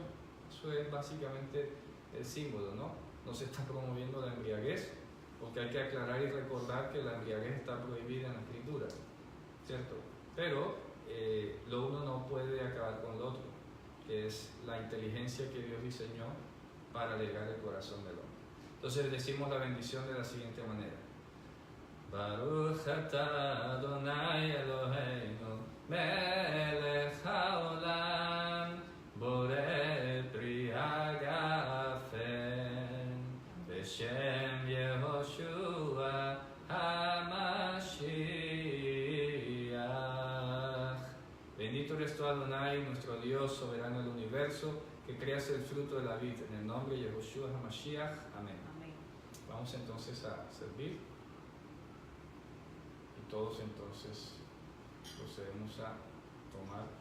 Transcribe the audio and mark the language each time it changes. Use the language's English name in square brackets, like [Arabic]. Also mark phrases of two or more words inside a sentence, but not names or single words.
[Spanish] Eso es básicamente el símbolo, ¿no? No se está promoviendo la embriaguez, porque hay que aclarar y recordar que la embriaguez está prohibida en la Escritura, ¿cierto? Pero lo uno no puede acabar con lo otro, que es la inteligencia que Dios diseñó para alegrar el corazón del hombre. Entonces decimos la bendición de la siguiente manera. [Hebrew] ברוך אתה אדני אלהינו מלך העולם בורא פרי הגפן בשם יהושע המשיח. [Spanish] Bendito eres tú, Adonai, nuestro Dios, soberano del universo, que creas el fruto de la vid, en el nombre de Yehoshua HaMashiach. Amén. Amén. Vamos entonces a servir. Y todos entonces procedemos a tomar.